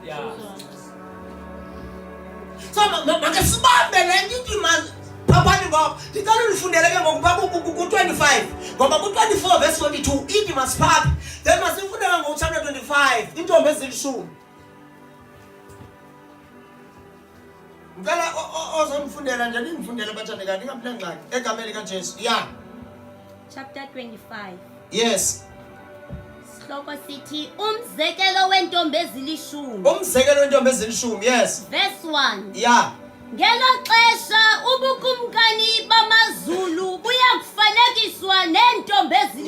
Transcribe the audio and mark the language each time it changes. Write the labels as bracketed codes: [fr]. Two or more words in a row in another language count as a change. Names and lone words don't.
[xh] So manje sibambe le nto imali phaphani ngoba ngicela unifundele ke ngokupha ku25 ngoba ku24 verse 22 ithi masiphatha then masifundele ngo-chapter 25 intombi ezilishumi. Ngicela ozomfundela nje ningifundele bathande kanti ngaphelangxaki egameni likaJesu. Chapter 25. Yes. Sihloko sithi umzekelo wentombi ezilishumi. Umzekelo wentombi ezilishumi. Yes. Verse 1. Ngelo xesha ubukumkani bamazulu buyakufanekiswa nentombi ezilishumi.